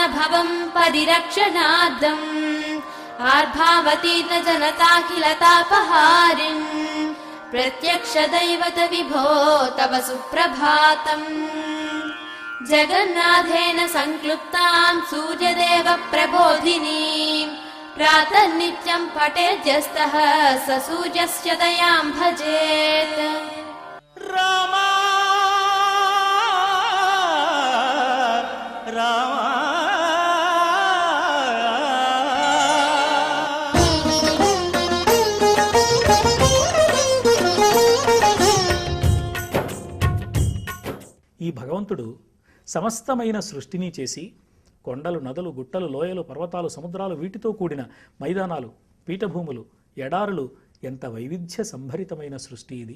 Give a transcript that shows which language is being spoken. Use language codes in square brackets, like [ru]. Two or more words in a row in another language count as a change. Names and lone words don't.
[sa] भवं परिरक्षणार्थम् आर्भावतीर्न जनताखिलतापहारिन् प्रत्यक्ष दैवत विभो तव सुप्रभातम् जगन्नाथेन संक्लुप्तां सूर्यदेव प्रबोधिनीं प्रातर्नित्यं पठेद्यस्तः स सूर्यस्य दयां भजेत् रामा रामा [te] ఈ భగవంతుడు సమస్తమైన సృష్టిని చేసి కొండలు, నదులు, గుట్టలు, లోయలు, పర్వతాలు, సముద్రాలు, వీటితో కూడిన మైదానాలు, పీఠభూములు, ఎడారులు, ఎంత వైవిధ్య సంభరితమైన సృష్టి ఇది.